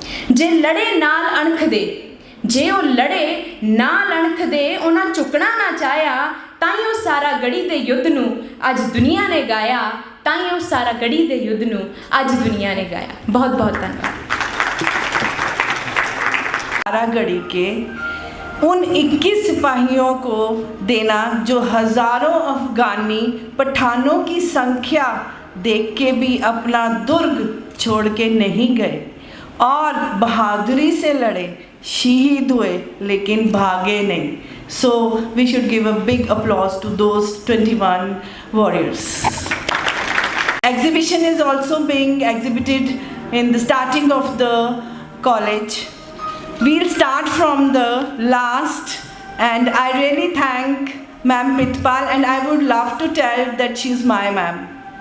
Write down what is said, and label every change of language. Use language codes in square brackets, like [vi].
[pa] ਜੇ ਲੜੇ ਨਾਲ ਅਣਖ ਦੇ, ਜੇ ਉਹ ਲੜੇ ਨਾਲ ਅਣਖ ਦੇ, ਉਹਨਾਂ ਝੁਕਣਾ ਨਾ ਚਾਹਿਆ, ਤਾਂ ਹੀ ਉਹ ਸਾਰਾਗੜੀ ਦੇ ਯੁੱਧ ਨੂੰ ਅੱਜ ਦੁਨੀਆ ਨੇ ਗਾਇਆ, ਤਾਂ ਹੀ ਉਹ ਸਾਰਾਗੜੀ ਦੇ ਯੁੱਧ ਨੂੰ ਅੱਜ ਦੁਨੀਆ ने गाया। [hi] बहुत बहुत धन्यवाद। सारागढ़ी के उन 21 सिपाहियों को देना जो हज़ारों अफ़गानी पठानों की संख्या देख के भी अपना दुर्ग छोड़ के नहीं गए और बहादुरी से लड़े, शहीद हुए लेकिन भागे नहीं। [en] So we should give a big applause to those 21 warriors. Exhibition is also being exhibited in the starting of the college. We'll start from the last, and I really thank Ma'am Pritpal, and I would love to tell that she's my ma'am.